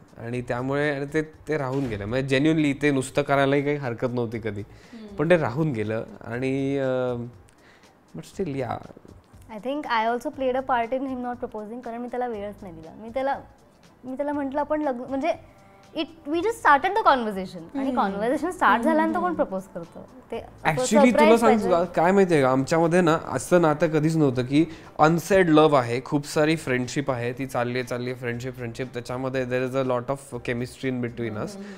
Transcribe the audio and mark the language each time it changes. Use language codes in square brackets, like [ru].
[mr] आणि त्यामुळे ते राहून गेलं. म्हणजे जेन्युअनली ते नुसतं करायलाही काही हरकत नव्हती कधी, पण ते राहून गेलं. [en] आणि but still yeah I think I also played a part in him not proposing. [mr] कारण मी त्याला वेळच नाही दिला. मी त्याला म्हटलं आपण लग्न म्हणजे [en] We just started the conversation. [mr] आणि कॉन्व्हर्सेशन स्टार्ट झाल्यानंतर कोण प्रपोज करतं ते ऍक्च्युली तुला सांगतो काय माहितीये का, आमच्यामध्ये ना असं नातं कधीच नव्हतं की अनसेड लव्ह आहे, खूप सारी फ्रेंडशिप आहे, ती चालली फ्रेंडशिप त्याच्यामध्ये [en] There is a lot of chemistry in between us.